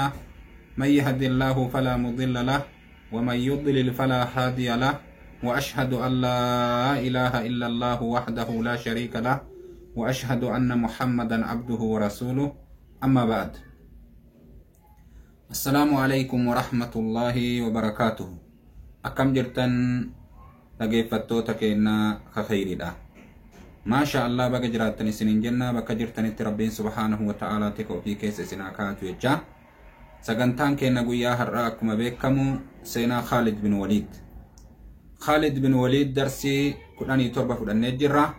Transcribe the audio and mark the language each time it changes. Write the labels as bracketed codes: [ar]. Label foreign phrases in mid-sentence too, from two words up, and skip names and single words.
[ar] من يهد الله فلا مضل له ومن يضلل فلا هادي له، وأشهد أن لا إله إلا الله وحده لا شريك له، وأشهد أن محمدا عبده ورسوله. أما بعد، السلام عليكم ورحمة الله وبركاته. [om] akkam jirtan dhaggeeffattoota keenya khayriidha. [ar] ما شاء الله, [om] baga jiraattan isinin jenna. Bakka jirtanitti Rabbiin [ar] سبحانه وتعالى [om] tika ofii keessa isin haa kaa'atu jecha. Sagantaan keenya guyyaa har'aa akkuma beekamu seenaa Khaalid bin Waliid. Khaalid bin Waliid darsii 17 fudhannee jirra.